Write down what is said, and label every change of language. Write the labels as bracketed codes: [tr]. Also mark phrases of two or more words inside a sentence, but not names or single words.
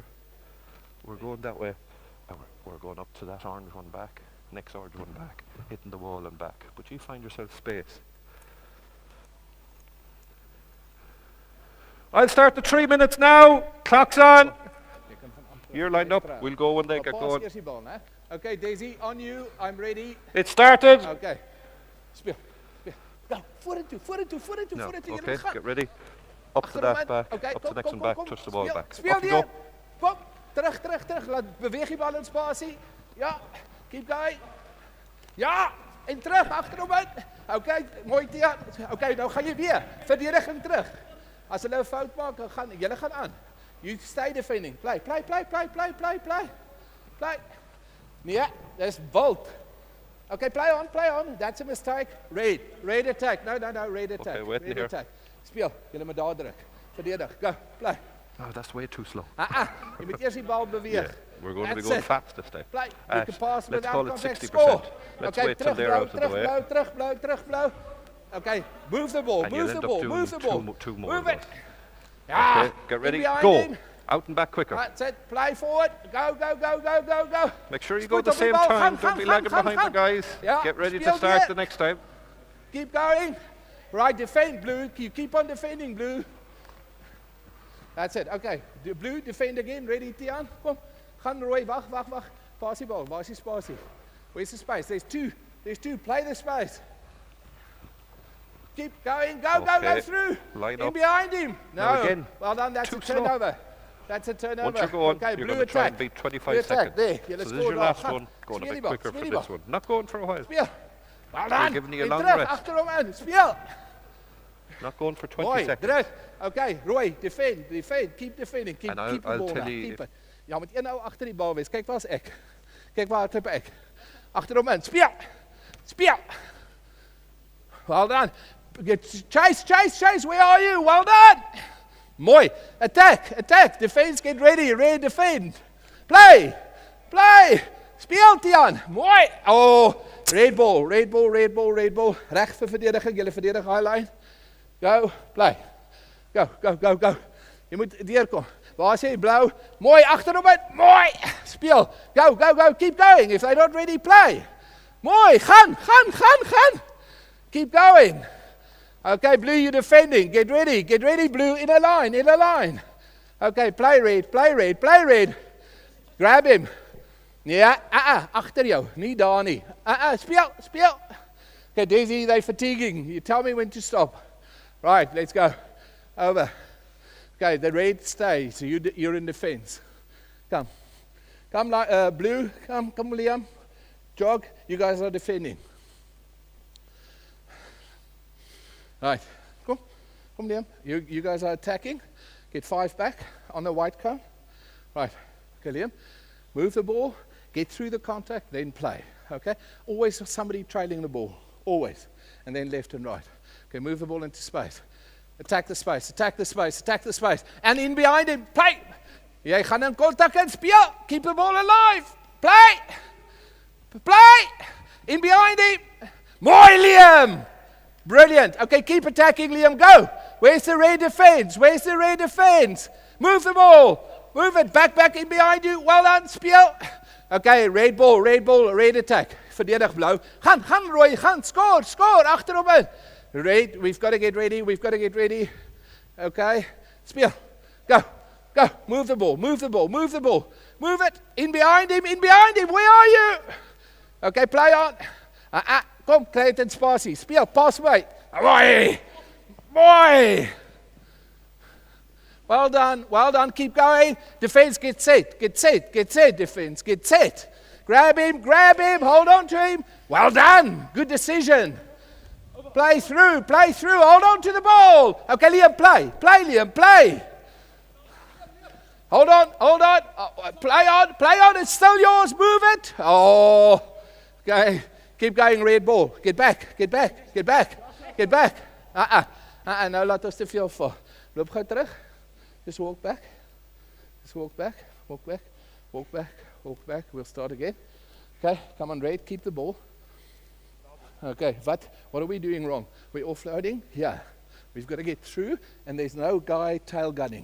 [en] We're going that way, and we're going up to that orange one back, next orange one back, hitting the wall and back. But you find yourself space. I'll start the 3 minutes now. Clock's on. You're lined up. We'll go when they get going. [af] Eers die bal, né? [en] Okay, Daisy, on you. I'm ready. It started. [af] Okay. Speel. Go. Vorentoe. [en] No. [af] Vorentoe. [en] Okay, get ready. Up to that back. Okay, Up to the next one back. Touch the ball back. [af] Speel [en] Up you [af] weer. [en] go. [af] Kom. Terug. Laat beweeg die bal in spasie. Ja. [en] Keep going. [af] Ja. En terug. Achterom in. Okay, mooi Tia. Okay, nou gaan jy weer. Verdediging terug. As hulle 'n fout maak, dan gaan julle gaan aan. [en] You stay defending. Play. Nee, that's Bolt. Okay, play on. That's a mistake. Raid attack. No, raid attack. Okay, wait raid here. attack. [af] Speel, julle moet daar druk. Verdedig. [en] Go, play. Oh, that's way too slow. [af] Jy moet eers die bal beweeg. [en] Yeah, we're going to be That's going it. fast this time. Play. You can pass Let's without call it contact. 60%. Score. Let's Okay, wait till they're out of the way. Terugblouw. Okay, move the ball. And you'll end up doing two more Move of it. those. [af] Ja. [en] Okay, get ready. In behind Go. him. Out and back quicker. That's it. Play forward. Go. Make sure you [af] Spoed [en] go at the [af] op die [en] same [af] bal. [en] time. [af] Gaan, [en] Don't be [af] gaan, [en] lagging [af] gaan, [en] behind the [af] gaan. [en] guys. [af] Ja, [en] Get ready to [af] speel [en] start [af] weer. [en] the next time. Keep going. Right, defend, Blue. You keep on defending, Blue. That's it. Okay. Blue, defend again. Ready, [af] Tian? Kom. Gaan, Roy. Wag. Pass die bal. Waar is die spasie? [en] Where's the space? There's two. Play the space. Keep going. Go Okay. through. Line In up. behind him. Now No. again. Well done. That's Too a slow. turnover. That's a turnover. Once you're going, okay, you're Blue going to try attack. and beat Blue 25 attack. seconds. There. So [af] Julle [en] this is [af] score [en] your [af] daar. [en] last [af] Gaan. [en] one. Going a [af] Speel die [en] bit [af] bal, [en] quicker [af] speel [en] for [af] die [en] this [af] bal. [en] one. Not going for a while. Speel. Well done. giving you a [af] En [en] long [af] terug, [en] rest. [af] achterom in. Speel. [en] Not going for 20 [af] Mooi, [en] seconds. druk. Okay, Roy, defend. Keep defending. Keep And I'll the ball tell now. you Keep if- it. [af] Ja, moet een nou agter die bal wees. Kyk waar's ek. Kyk waar klip ek. Achterom in. Speel. [en] Well done. Chase. Where are you? Well done. Mooi. Attack. Defense, get ready. Ready, defend. Play. [af] Speel, Tian. Mooi. [en] Oh, red ball. [af] Reg vir verdediging. Julle verdedig [en] high line. [af] Go, play. Go. Jy moet deurkom. Waar is jy? Blou. Mooi, agterom uit. Mooi. Speel. [en] Go. Keep going. If they're not ready, play. [af] Mooi. Gaan. [en] Keep going. Okay, Blue, you're defending. Get ready, Blue. In a line. Okay, play red. Grab him. [af] Ja, agter jou. Nie daar nie. Speel. [en] Okay, Daisy, they're fatiguing. You tell me when to stop. Right, let's go. Over. Okay, the red stays. So you're in defense. Come, Blue. Come, Liam. Jog. You guys are defending. Right. Come, Liam. You guys are attacking. Get 5 back on the white cone. Right. Okay, Liam. Move the ball. Get through the contact, then play. Okay? Always somebody trailing the ball. Always. And then left and right. Okay, move the ball into space. Attack the space. And in behind him, play. [af] Jy gaan in kontak en speel. [en] Keep the ball alive. Play. In behind him. Mooi, Liam. Brilliant. Okay, keep attacking, Liam. Go. Where's the red defense? Move the ball. Move it. Back in behind you. Well done. Speel. Okay, red ball, red attack. [af] Verdedig blou. Gaan Roy, gaan. Score. Achterom in. [en] Red, we've got to get ready. Okay. Speel. Go. Move the ball. Move it. In behind him. Where are you? Okay, play on. [af] Kom, kry dit in spasie. Speel, [en] pass away. Mooi. Well done. Keep going. Defense, get set. Defense, get set. Grab him. Hold on to him. Well done. Good decision. Play through. Hold on to the ball. Okay, Liam, play. Liam, play. Hold on. Play on. It's still yours. Move it. Oh. Okay. Keep going, red ball. Get back. [af] Nou laat ons te veel voor. Loop gou terug. [en] Just walk back. Walk back. We'll start again. Okay, come on, Red, keep the ball. Okay, what are we doing wrong? We're offloading? Yeah. We've got to get through, and there's no guy tail gunning.